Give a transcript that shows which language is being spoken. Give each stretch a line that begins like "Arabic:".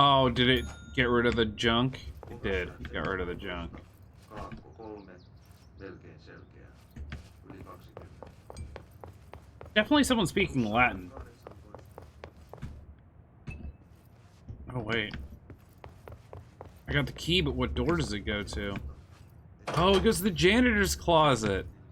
English: Oh, did it get rid of the junk? It did. It got rid of the junk.
Finnish: Kaakko 3, melkein selkeää, yli 20.
English: Definitely someone speaking Latin. Oh, wait. I got the key, but what door does it go to? Oh, it goes to the janitor's closet.